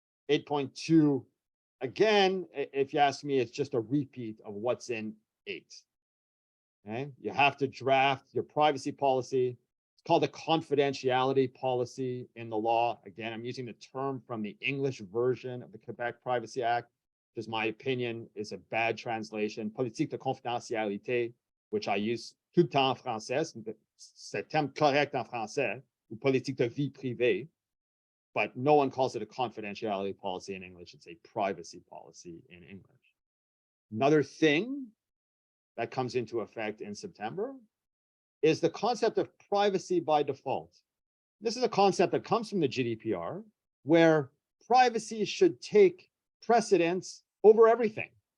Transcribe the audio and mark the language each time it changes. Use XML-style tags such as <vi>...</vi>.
<en>8.2, again, if you ask me, it's just a repeat of what's in 8. Okay, you have to draft your privacy policy. It's called a confidentiality policy in the law. Again, I'm using the term from the English version of the Quebec Privacy Act, which is my opinion is a bad translation.</en> <fr>Politique de confidentialité,</fr> <en>which I use</en> <fr>tout le temps en français, c'est terme correct en français, ou politique de vie privée,</fr> <en>but no one calls it a confidentiality policy in English. It's a privacy policy in English. Another thing that comes into effect in September is the concept of privacy by default. This is a concept that comes from the GDPR, where privacy should take precedence over everything.</en>